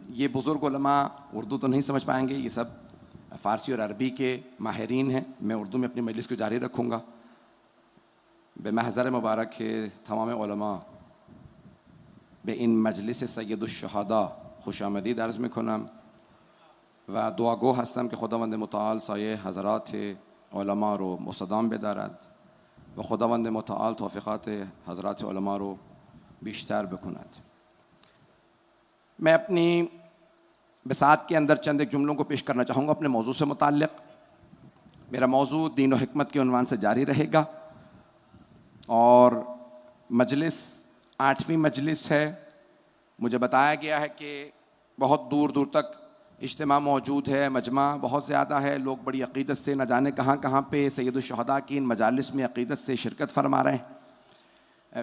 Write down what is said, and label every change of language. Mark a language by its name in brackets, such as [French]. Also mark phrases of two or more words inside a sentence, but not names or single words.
[Urdu] یہ بزرگ علما اردو تو نہیں سمجھ پائیں گے، یہ سب فارسی اور عربی کے ماہرین ہیں. میں اردو میں اپنی مجلس کو جاری رکھوں گا. [Persian] به محضر مبارک تمام علما به این مجلس سید الشهدا خوش آمدید عرض میکنم و دعاگو هستم که خداوند متعال سایه حضرات علما رو مستدام بدارد و خداوند متعال توفیقات حضرات علما رو بیشتر بکند. [Urdu] میں اپنی بساط کے اندر چند ایک جملوں کو پیش کرنا چاہوں گا اپنے موضوع سے متعلق. میرا موضوع دین اور حکمت کے عنوان سے جاری رہے گا اور مجلس 8ویں مجلس ہے. مجھے بتایا گیا ہے کہ بہت دور دور تک اجتماع موجود ہے، مجمع بہت زیادہ ہے، لوگ بڑی عقیدت سے نہ جانے کہاں کہاں پہ سید الشہدا کی ان مجالس میں عقیدت سے شرکت فرما رہے ہیں.